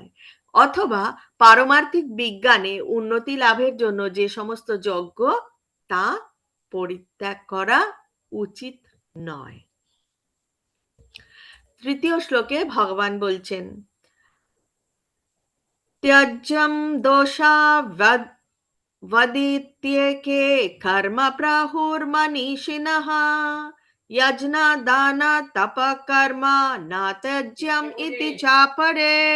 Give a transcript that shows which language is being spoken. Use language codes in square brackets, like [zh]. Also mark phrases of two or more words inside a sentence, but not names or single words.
[bn] অথবা পারমার্থিক বিজ্ঞানে উন্নতি লাভের জন্য যে সমস্ত যজ্ঞ, তা পরিত্যাগ করা উচিত নয়। তৃতীয় শ্লোকে ভগবান বলছেন, [sa] त्यज्यम दोषा वदित्येके कर्म प्राहुर्मनीषिणः यज्ञ दान तप कर्म न त्यज्यम इति चापरे।